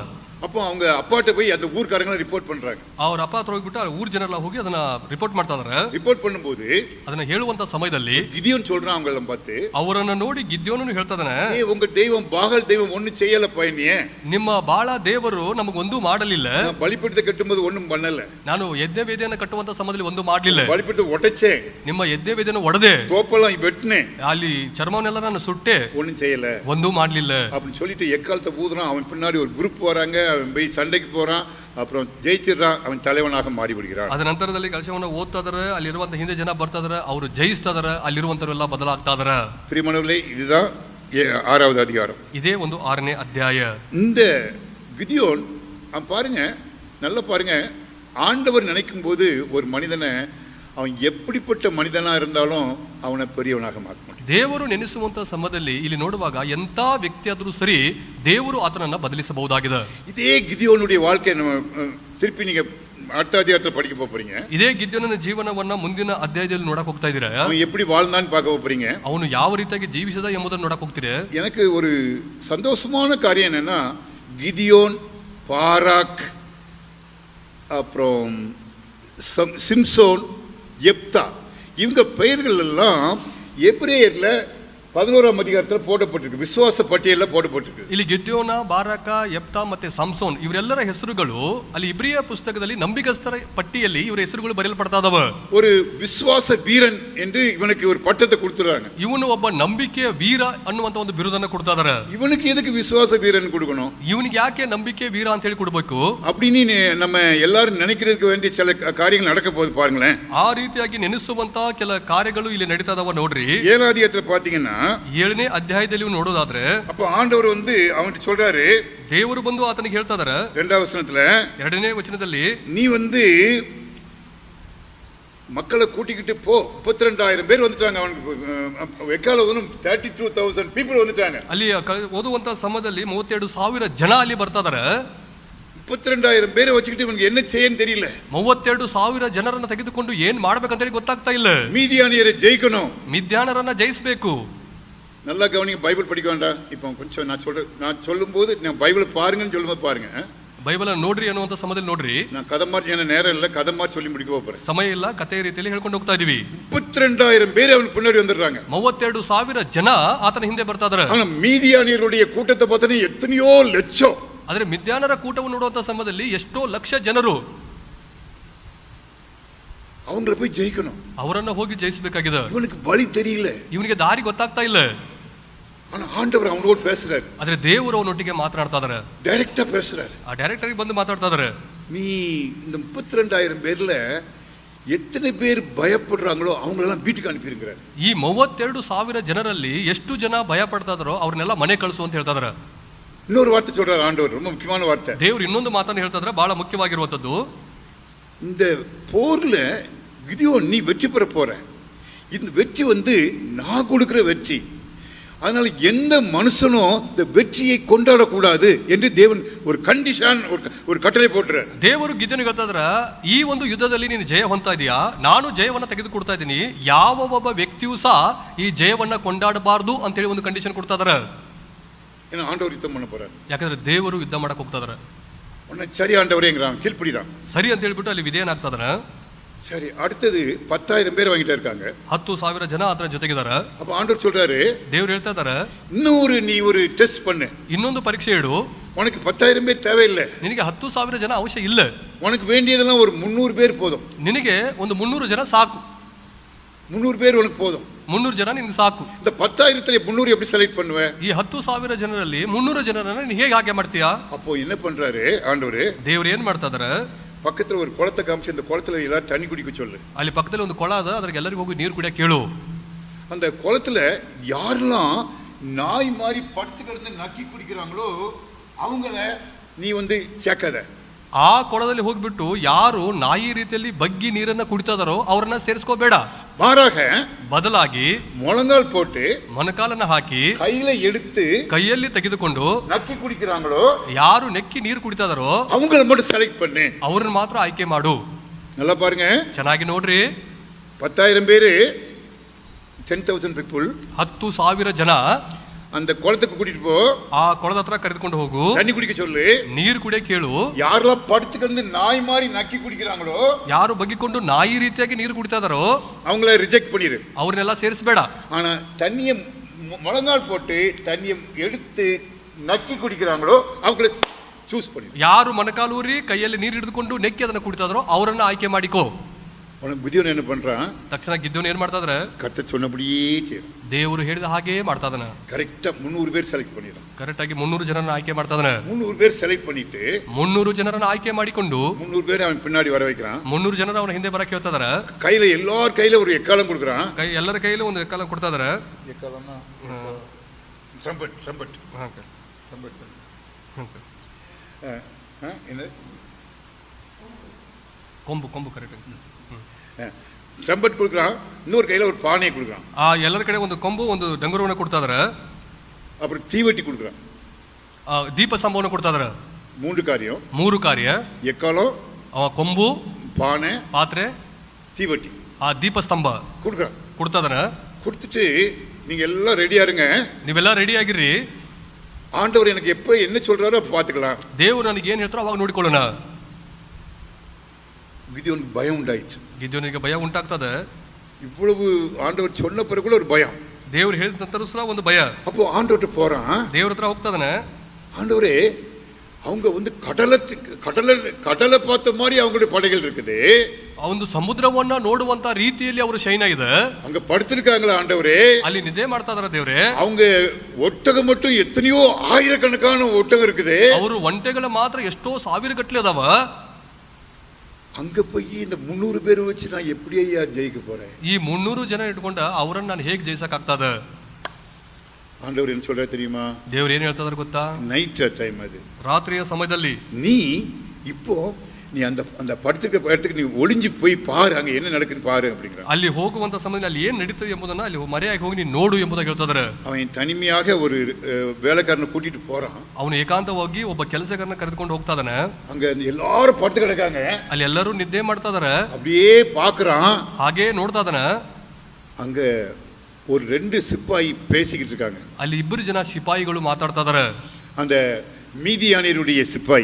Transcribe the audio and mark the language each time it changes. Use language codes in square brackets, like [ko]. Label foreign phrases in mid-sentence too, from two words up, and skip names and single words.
[ta] அப்போ அவங்க அப்பாட்ட போய் அந்த ஊர்க்காரங்களை ரிப்போர்ட் பண்றாங்க. [kn] ಅವ್ರ ಅಪ್ಪ ಹತ್ರ ಹೋಗ್ಬಿಟ್ಟು ಊರ್ ಜನರೆಲ್ಲ ಹೋಗಿ ಅದನ್ನ ರಿಪೋರ್ಟ್ ಮಾಡ್ತಾ ಇದಾರೆ. [ta] ರಿಪೋರ್ಟ್ பண்ணும்போது [kn] ಅದನ್ನ ಹೇಳುವಂತ ಸಮಯದಲ್ಲಿ [ta] கிதியோன் சொல்றான் அவங்கள பார்த்து, [kn] ಅವರನ್ನ ನೋಡಿ ಗಿದ್ಯೋನನು ಹೇಳ್ತಾ ಇದಾನೆ, [ta] ஏ உங்க தெய்வம் பாகால் தெய்வம் ஒண்ணு செய்யல பையனியே, [kn] ನಿಮ್ಮ ಬಾಳ ದೇವರು ನಮಗೊಂದು ಮಾಡಲಿಲ್ಲ, [ta] பலிபீடத்தை கட்டும்போது ஒண்ணும் பண்ணல, [kn] ನಾನು ಯಜ್ಞ ವೇದಿಯನ್ನು ಕಟ್ಟುವಂತ ಸಮಯದಲ್ಲಿ ಒಂದು ಮಾಡಲಿಲ್ಲ, [ta] பலிபீடத்தை உடைச்சே, [kn] ನಿಮ್ಮ ಯಜ್ಞ ವೇದಿಯನ್ನು ಒಡೆದೆ, [ta] தோப்பெல்லாம் வெட்டினே, [kn] ಅಲ್ಲಿ ಚರ್ಮವನ್ನೆಲ್ಲ ನಾನು ಸುಟ್ಟೆ, [ta] ஒண்ணும் செய்யல, [kn] ಒಂದು ಮಾಡಲಿಲ್ಲ [ta] அப்படின்னு சொல்லிட்டு எக்காலத்தை ஊதுறான். அவன் பின்னாடி ஒரு குரூப் வராங்க, அவன் போய் சண்டைக்கு போறான், அப்புறம் ஜெயிச்சிடுறான், அவன் தலைவனாக மாறி விடுகிறான். [kn] ಅದ ನಂತರದಲ್ಲಿ ಕಳಶವನ್ನು ಓದ್ತಾ ಇದಾರೆ, ಅಲ್ಲಿರುವಂತ ಹಿಂದೆ ಜನ ಬರ್ತಾ ಇದಾರೆ, ಅವರು ಜಯಿಸ್ತಾ ಇದಾರೆ, ಅಲ್ಲಿರುವಂತವರೆಲ್ಲ ಬದಲಾಗ್ತಾ ಇದಾರೆ. [ta] பிரியமானவர்களே, இதுதான் 6வது அதிகாரம். [kn] ಇದೇ ಒಂದು 6ನೇ ಅಧ್ಯಾಯ. [ta] இந்த கிதியோன் பாருங்க, நல்லா பாருங்க, ஆண்டவர் நினைக்கும் போது ஒரு மனிதனை அவன் எப்படிப்பட்ட மனிதனா இருந்தாலும் அவனை பெரியவனாக மாற்ற முடியும். [kn] ದೇವರು ನೆನೆಸುವಂತ ಸಮಯದಲ್ಲಿ ಇಲ್ಲಿ ನೋಡುವಾಗ ಎಂಥ ವ್ಯಕ್ತಿ ಆದರೂ ಸರಿ ದೇವರು ಆತನನ್ನ ಬದಲಿಸಬಹುದಾಗಿದೆ. [ta] இதே கிதியோனுடைய வாழ்க்கை நம்ம திருப்பಿ நீங்க அடுத்த அத்தியாயத்தில் படிக்க போறீங்க. [kn] ಇದೇ ಗಿದ್ಯೋನನ ಜೀವನವನ್ನ ಮುಂದಿನ ಅಧ್ಯಾಯದಲ್ಲಿ ನೋಡಕ್ ಹೋಗ್ತಾ ಇದ್ದೀರಾ. [ta] அவன் எப்படி வாழ்ந்தான்னு பார்க்க போறீங்க. [kn] ಅವನು ಯಾವ ರೀತಿಯಾಗಿ ಜೀವಿಸಿದ ಎಂಬುದನ್ನು ನೋಡಕ್ ಹೋಗ್ತೀರಾ. [ta] எனக்கு ஒரு சந்தோஷமான காரியம் என்னன்னா, கிதியோன், பாராக், அப்புறம் சிம்சோன், எப்தா, இவங்க பெயர்கள் எல்லாம் எபிரேயர்ல 11ஆம் அதிகாரத்தில் போடப்பட்டிருக்கு, விசுவாச பட்டியலில் போடப்பட்டிருக்கு. [kn] ಇಲ್ಲಿ ಗಿದ್ಯೋನ, ಬಾರಾಕ, ಯೆಪ್ತಾ ಮತ್ತೆ ಸಂಸೋನ್ ಇವರೆಲ್ಲರ ಹೆಸರುಗಳು ಅಲ್ಲಿ ಇಬ್ರಿಯ ಪುಸ್ತಕದಲ್ಲಿ ನಂಬಿಕಸ್ಥರ ಪಟ್ಟಿಯಲ್ಲಿ ಇವರ ಹೆಸರುಗಳು ಬರೆಯಲ್ಪಡ್ತಾ ಇದಾವೆ. [ta] ஒரு விசுவாச வீரன் என்று இவனுக்கு ஒரு பட்டத்தை கொடுத்துறாங்க. [kn] ಇವನು ಒಬ್ಬ ನಂಬಿಕೆಯ ವೀರ ಅನ್ನುವಂತ ಒಂದು ಬಿರುದನ್ನ ಕೊಡ್ತಾ ಇದಾರೆ. [ta] இவனுக்கு எதுக்கு விசுவாச வீரன் கொடுக்கணும்? [kn] ಇವನಿಗೆ ಯಾಕೆ ನಂಬಿಕೆ ವೀರ ಅಂತ ಹೇಳಿ ಕೊಡಬೇಕು [ta] அப்படின்னு நம்ம எல்லாரும் நினைக்கிறதுக்கு வேண்டிய சில காரியங்கள் நடக்க போகுது பாருங்களேன். [kn] ಆ ರೀತಿಯಾಗಿ ನೆನೆಸುವಂತ ಕೆಲ ಕಾರ್ಯಗಳು ಇಲ್ಲಿ ನಡೀತಾ ಇದಾವ ನೋಡ್ರಿ. [ta] 7ஆம் அதிகாரத்தில் பாத்தீங்கன்னா [kn] 7ನೇ ಅಧ್ಯಾಯದಲ್ಲಿ ನೋಡೋದಾದ್ರೆ [ta] அப்ப ஆண்டவர் அவன்கிட்ட சொல்றாரு, [kn] ದೇವರು ಬಂದು ಆತನಿಗೆ ಹೇಳ್ತಾ ಇದಾರೆ [ta] 2ஆம் வசனத்துல, [kn] 2ನೇ ವಚನದಲ್ಲಿ, [ta] நீ மக்களை கூட்டிக்கிட்டு போ. 32,000 பேர் வந்துட்டாங்க. அவனுக்கு எக்கால 32,000 பீப்புள் வந்துட்டாங்க. [kn] ಅಲ್ಲಿ ಓದುವಂತ ಸಮಯದಲ್ಲಿ 32,000 ಜನ ಅಲ್ಲಿ ಬರ್ತಾ ಇದಾರೆ. [ta] 32,000 பேரை வச்சுக்கிட்டு இவனுக்கு என்ன செய்யன்னு தெரியல. [kn] 32,000 ಜನರನ್ನ ತೆಗೆದುಕೊಂಡು ಏನ್ ಮಾಡ್ಬೇಕಂತ ಹೇಳಿ ಗೊತ್ತಾಗ್ತಾ ಇಲ್ಲ. [ta] மீதியானியரை ஜெயிக்கணும், [kn] ಮಿದ್ಯಾನರನ್ನ ಜಯಿಸಬೇಕು. [ta] நல்லா கவனிங்க, பைபிள் படிக்க வேண்டாம். இப்போ கொஞ்சம் நான் சொல்லும்போது பைபிள் பாருங்கன்னு சொல்லும்போது பாருங்க. [kn] ಬೈಬಲ್ ನೋಡ್ರಿ ಅನ್ನುವಂತ ಸಮಯದಲ್ಲಿ ನೋಡ್ರಿ. [ta] நான் கதை மாதிரி நேரம் இல்லை, கதை மாதிரி சொல்லி முடிக்க போறேன். [kn] ಸಮಯ ಇಲ್ಲ, ಕಥೆ ರೀತಿಯಲ್ಲಿ ಹೇಳ್ಕೊಂಡು ಹೋಗ್ತಾ ಇದೀವಿ. [ta] 32,000 பேர் அவனுக்கு பின்னாடி வந்துடுறாங்க. [kn] 32,000 ಜನ ಆತನ ಹಿಂದೆ ಬರ್ತಾ ಇದಾರೆ. [ta] ஆனா மீதியானியருடைய கூட்டத்தை பார்த்தா எத்தனையோ லட்சம். [kn] ಆದ್ರೆ ಮಿದ್ಯಾನರ ಕೂಟವನ್ನು ನೋಡುವಂತ ಸಮಯದಲ್ಲಿ ಎಷ್ಟೋ ಲಕ್ಷ ಜನರು. [ta] அவங்கள போய் ஜெயிக்கணும், [kn] ಅವರನ್ನ ಹೋಗಿ ಜಯಿಸಬೇಕಾಗಿದೆ. [ta] இவனுக்கு வழி தெரியல, [kn] ಇವನಿಗೆ ದಾರಿ ಗೊತ್ತಾಗ್ತಾ ಇಲ್ಲ. [ta] ஆனா ஆண்டவர் அவனோடு பேசுறாரு. [kn] ಆದ್ರೆ ದೇವರು ಅವನೊಟ್ಟಿಗೆ ಮಾತನಾಡ್ತಾ ಇದಾರೆ, [ta] டைரக்டா பேசுறாரு. [kn] ಆ ಡೈರೆಕ್ಟರ್ ಬಂದು ಮಾತಾಡ್ತಾ ಇದಾರೆ. [ta] நீ இந்த 32,000 பேர்ல எத்தனை பேர் பயப்படுறாங்களோ அவங்களெல்லாம் வீட்டுக்கு அனுப்பிடுங்கிறார். [kn] ಈ 32,000 ಜನರಲ್ಲಿ ಎಷ್ಟು ಜನ ಭಯ ಪಡ್ತಾ ಇದಾರೋ ಅವ್ರನ್ನೆಲ್ಲ ಮನೆ ಕಳಿಸು ಅಂತ ಹೇಳ್ತಾ ಇದಾರೆ. [ta] இன்னொரு வார்த்தை சொல்றாரு ஆண்டவர், ரொம்ப முக்கியமான வார்த்தை. [kn] ದೇವರು ಇನ್ನೊಂದು ಮಾತನ್ನು ಹೇಳ್ತಾ ಇದ್ರೆ ಬಹಳ ಮುಖ್ಯವಾಗಿರುವಂತದ್ದು. [ta] இந்த போர்ல கிதியோன் நீ வெற்றி பெற போற. இந்த வெற்றி நான் கொடுக்கிற வெற்றி. அதனால எந்த மனுஷனும் இந்த வெற்றியை கொண்டாடக்கூடாது என்று தேவன் ஒரு கண்டிஷன், ஒரு கட்டளை போட்டுறார். [kn] ದೇವರು ಗಿದ್ಯೋನಿಗೆ ಹೇಳ್ತಾ ಇದ್ರ, ಈ ಒಂದು ಯುದ್ಧದಲ್ಲಿ ನೀನು ಜಯ ಹೊಂದ್ತಾ ಇದೀಯಾ, ನಾನು ಜಯವನ್ನ ತೆಗೆದುಕೊಡ್ತಾ ಇದ್ದೀನಿ, ಯಾವ ಒಬ್ಬ ವ್ಯಕ್ತಿಯೂ ಸಹ ಈ ಜಯವನ್ನ ಕೊಂಡಾಡಬಾರ್ದು ಅಂತ ಹೇಳಿ ಒಂದು ಕಂಡೀಷನ್ ಕೊಡ್ತಾ ಇದಾರೆ. [ta] ஏன்னா ஆண்டவர் யுத்தம் பண்ண போறார். [kn] ಯಾಕಂದ್ರೆ ದೇವರು ಯುದ್ಧ ಮಾಡಕ್ ಹೋಗ್ತಾ ಇದಾರೆ. [ta] உன்னை சரி ஆண்டவரேங்கிறான், கீழ்ப்படிறான். [kn] ಸರಿ ಅಂತ ಹೇಳ್ಬಿಟ್ಟು ಅಲ್ಲಿ ವಿಧೇಯನಾಗ್ತಾ ಇದಾರೆ. [ta] சரி, அடுத்தது 10,000 பேர் வாங்கிட்டே இருக்காங்க. [kn] 10,000 ಜನ ಅದರ ಜೊತೆಗಿದ್ದಾರೆ. [ta] அப்ப ஆண்டவர் சொல்றாரு, [kn] ದೇವರು ಹೇಳ್ತಾ ಇದಾರೆ, [ta] நீ ஒரு டெஸ்ட் பண்ணு, [kn] ಇನ್ನೊಂದು ಪರೀಕ್ಷೆ ಇಡು. [ta] உனக்கு 10,000 பேர் தேவையில்லை, [kn] ನಿನಗೆ 10,000 ಜನ ಅವಶ್ಯ ಇಲ್ಲ. [ta] உனக்கு வேண்டியதெல்லாம் ஒரு 300 பேர் போதும். [kn] ನಿನಗೆ ಒಂದು 300 ಜನ ಸಾಕು. [ta] 300 பேர் உனக்கு போதும். [kn] 300 ಜನ ನಿನಗೆ ಸಾಕು. [ta] இந்த 10,000 300 எப்படி செலக்ட் பண்ணுவே? [kn] ಈ 10,000 ಜನರಲ್ಲಿ 300 ಜನರನ್ನ ನೀನು ಹೇಗೆ ಆಯ್ಕೆ ಮಾಡ್ತೀಯಾ? [ta] அப்போ என்ன பண்றாரு ஆண்டவர்? [kn] ದೇವರು ಏನ್ ಮಾಡ್ತಾ ಇದಾರೆ, [ta] பக்கத்துல ஒரு குளத்தை காமிச்சு இந்த குளத்துல எல்லாரும் தண்ணி குடிக்க சொல்லு. [kn] ಅಲ್ಲಿ ಪಕ್ಕದಲ್ಲಿ ಒಂದು ಕೊಳ ಅದ, ಅದಕ್ಕೆ ಎಲ್ಲರಿಗೂ ಹೋಗಿ ನೀರು ಕುಡಿಯಕ್ಕೆ ಹೇಳು. [ta] அந்த குளத்துல யாரெல்லாம் நாய் மாதிரி படுத்து கிடந்து நக்கி குடிக்கிறாங்களோ அவங்கள நீ சேர்க்காத. [kn] ಆ ಕೊಳದಲ್ಲಿ ಹೋಗ್ಬಿಟ್ಟು ಯಾರು ನಾಯಿ ರೀತಿಯಲ್ಲಿ ಬಗ್ಗಿ ನೀರನ್ನ ಕುಡಿತಾ ಇದಾರೋ ಅವ್ರನ್ನ ಸೇರಿಸ್ಕೋಬೇಡ. [ta] மாறாக [kn] ಬದಲಾಗಿ [ta] முழங்கால் போட்டு [kn] ಮೊಣಕಾಲನ್ನ ಹಾಕಿ [ta] கையில எடுத்து [kn] ಕೈಯಲ್ಲಿ ತೆಗೆದುಕೊಂಡು [ta] நக்கி குடிக்கிறாங்களோ [kn] ಯಾರು ನೆಕ್ಕಿ ನೀರು ಕುಡಿತಾ ಇದಾರೋ [ta] அவங்கள மட்டும் செலக்ட் பண்ணு, [kn] ಅವ್ರನ್ನ ಮಾತ್ರ ಆಯ್ಕೆ ಮಾಡು. [ta] நல்லா பாருங்க, [kn] ಚೆನ್ನಾಗಿ ನೋಡ್ರಿ. [ta] 10,000 பேரு, 10,000 people, [kn] 10,000 ಜನ [ta] அந்த குளத்துக்கு கூட்டிட்டு போ, [kn] ಆ ಕೊಳದ ಹತ್ರ ಕರೆದುಕೊಂಡು ಹೋಗು, [ta] தண்ணி குடிக்க சொல்லு, [kn] ನೀರು ಕುಡಿಯಕ್ಕೆ ಹೇಳು. [ta] யாரெல்லாம் படுத்துக்கிட்டு நாய் மாதிரி நக்கி குடிக்கிறாங்களோ [kn] ಯಾರು ಬಗ್ಗಿಕೊಂಡು ನಾಯಿ ರೀತಿಯಾಗಿ ನೀರು ಕುಡಿತಾ ಇದಾರೋ [ta] அவங்கள ரிஜெக்ட் பண்ணிரு, [kn] ಅವ್ರನ್ನೆಲ್ಲ ಸೇರಿಸಬೇಡ. [ta] ஆனா தண்ணிய முழங்கால் போட்டு தண்ணிய எடுத்து நக்கி குடிக்கிறாங்களோ அவங்கள சூஸ் பண்ணி. [kn] ಯಾರು ಮೊಣಕಾಲೂರಿ ಕೈಯಲ್ಲಿ ನೀರು ಹಿಡಿದುಕೊಂಡು ನೆಕ್ಕಿ ಅದನ್ನ ಕುಡಿತಾ ಇದಾರೋ ಅವರನ್ನ ಆಯ್ಕೆ ಮಾಡಿಕೋ. [ta] உனக்கு புத்தியவன் என்ன பண்றான்? [kn] ತಕ್ಷಣ ಗಿದ್ದವನು ಏನ್ ಮಾಡ್ತಾ ಇದ್ರೆ, [ta] கர்த்தர் சொன்னபடியே செய்யறான். [kn] ದೇವರು ಹೇಳಿದ ಹಾಗೆ ಮಾಡ್ತಾ ಇದಾನೆ. [ta] கரெக்டா 300 பேர் செலக்ட் பண்ணிடுறான். [kn] ಕರೆಕ್ಟ್ ಆಗಿ 300 ಜನರನ್ನ ಆಯ್ಕೆ ಮಾಡ್ತಾ ಇದಾನೆ. [ta] 300 பேர் செலக்ட் பண்ணிட்டு [kn] 300 ಜನರನ್ನ ಆಯ್ಕೆ ಮಾಡಿಕೊಂಡು [ta] 300 பேர் அவன் பின்னாடி வர வைக்கிறான். [kn] 300 ಜನರ ಅವನ ಹಿಂದೆ ಬರಕ್ಕೆ ಹೇಳ್ತಾ ಇದಾರೆ. [ta] கையில எல்லார் கையில ஒரு எக்காலம் கொடுக்குறான். [kn] ಎಲ್ಲರ ಕೈಯಲ್ಲಿ ಒಂದು ಎಕ್ಕಾಲ ಕೊಡ್ತಾ ಇದಾರೆ. [ta] எக்காலம்னா ட்ரம்பட், ட்ரம்பட், ட்ரம்பட், என்ன, [kn] ಕೊಂಬು, ಕೊಂಬು ಕರೆಕ್ಟ್. [ta] ட்ரம்பட் கொடுக்குறான், இன்னொரு கையில ஒரு பானையை கொடுக்குறான், [kn] ಆ ಎಲ್ಲರ ಕಡೆ ಒಂದು ಕೊಂಬು ಒಂದು ಡಂಗುರವನ್ನು ಕೊಡ್ತಾ ಇದಾರೆ, [ta] அப்புறம் தீவட்டி கொடுக்குறான். [kn] ದೀಪ ಸ್ತಂಭವನ್ನು ಕೊಡ್ತಾ ಇದಾರೆ. [ta] 3 காரியம்: [kn] 3 ಕಾರ್ಯ, [ta] எக்காலம், [kn] ಕೊಂಬು, [ta] பானை, [kn] ಪಾತ್ರೆ, [ta] தீவட்டி [kn] ದೀಪ ಸ್ತಂಭ [ta] கொடுக்குறான். [kn] ಕೊಡ್ತಾ ಇದಾನೆ. [ta] கொடுத்துட்டு நீங்க எல்லாம் ரெடியா இருங்க, [kn] ನೀವೆಲ್ಲ ರೆಡಿ ಆಗಿರ್ರಿ, [ta] ஆண்டவர் எனக்கு எப்ப என்ன சொல்றாரோ அப்ப பாத்துக்கலாம். [kn] ದೇವರು ನನಗೆ ಏನ್ ಹೇಳ್ತಾರೋ ಅವಾಗ ನೋಡಿಕೊಳ್ಳೋಣ. [ta] கிதியோனுக்கு பயம் உண்டாயிடுச்சு. [kn] ಗಿದ್ಯೋನಿಗೆ ಭಯ ಉಂಟಾಗ್ತದೆ. [ta] இவ்வளவு ஆண்டவர் சொன்ன பிறகு கூட ஒரு பயம். [kn] ದೇವ್ರು ಹೇಳಿದ ನಂತರ ಸಹ ಒಂದು ಭಯ. [ta] அப்போ ஆண்டவர்கிட்ட போறான், [kn] ದೇವ್ರ ಹತ್ರ ಹೋಗ್ತದಾನೆ. [ta] ஆண்டவரே, அவங்க வந்து கடலை பார்த்த மாதிரி அவங்களுடைய படைகள் இருக்குது, [kn] ಒಂದು ಸಮುದ್ರವನ್ನ ನೋಡುವಂತ ರೀತಿಯಲ್ಲಿ ಅವರು ಶೈನ ಇದೆ, [ta] அங்க படுத்திருக்காங்களா ஆண்டவரே, [kn] ಅಲ್ಲಿ ನಿದ್ದೆ ಮಾಡ್ತಾ ಇದಾರೆ ದೇವ್ರೆ. [ta] அவங்க ஒட்டகம் மட்டும் எத்தனையோ ஆயிரக்கணக்கான ஒட்டகம் இருக்குது, [kn] ಅವರು ಒಂಟೆಗಳ ಮಾತ್ರ ಎಷ್ಟೋ ಸಾವಿರ ಗಟ್ಟಲೆ ಅದಾವ. [ta] அங்க போய் இந்த 300 பேர் வச்சு நான் எப்படி ஐயா ஜெயிக்க போறேன்? [kn] ಈ 300 ಜನ ಇಟ್ಕೊಂಡ ಅವರನ್ನ ನಾನು ಹೇಗೆ ಜಯಿಸಕ್ ಆಗ್ತದ? [ta] ஆண்டவர் என்ன சொல்ற தெரியுமா? [kn] ದೇವ್ರು ಏನ್ ಹೇಳ್ತಾ ಇದಾರೆ ಗೊತ್ತಾ? [en] night time, [ta] அது [kn] ರಾತ್ರಿಯ ಸಮಯದಲ್ಲಿ [ta] நீ இப்போ நீ அந்த படுத்திருக்க இடத்துக்கு நீ ஒளிஞ்சு போய் பாரு, அங்க என்ன நடக்குன்னு பாரு அப்படிங்கிற. [kn] ಅಲ್ಲಿ ಹೋಗುವಂತ ಸಮಯದಲ್ಲಿ ಅಲ್ಲಿ ಏನ್ ನಡೀತದೆ ಎಂಬುದನ್ನ ಅಲ್ಲಿ ಮರೆಯಾಗಿ ಹೋಗಿ ನೀನು ನೋಡು ಎಂಬುದಾಗಿ ಹೇಳ್ತಾ ಇದಾರೆ. [ta] அவன் தனிமையாக ஒரு வேலைக்காரனை கூட்டிட்டு போறான். [kn] ಅವನು ಏಕಾಂತವಾಗಿ ಒಬ್ಬ ಕೆಲಸಗಾರನ ಕರೆದುಕೊಂಡು ಹೋಗ್ತಾ ಇದಾನೆ. [ta] அங்க எல்லாரும் படுத்து கிடக்காங்க, [kn] ಅಲ್ಲಿ ಎಲ್ಲರೂ ನಿದ್ದೆ ಮಾಡ್ತಾ ಇದಾರೆ. [ta] அப்படியே பாக்குறான், [kn] ಹಾಗೆ ನೋಡ್ತಾ ಇದಾನೆ. [ta] அங்க ஒரு 2 சிப்பாಯಿ பேசிக்கிட்டு இருக்காங்க. [kn] ಅಲ್ಲಿ 2 ಜನ ಸಿಪಾಯಿಗಳು ಮಾತಾಡ್ತಾ ಇದಾರೆ. [ta] அந்த மீதியானியருடைய சிப்பாய்,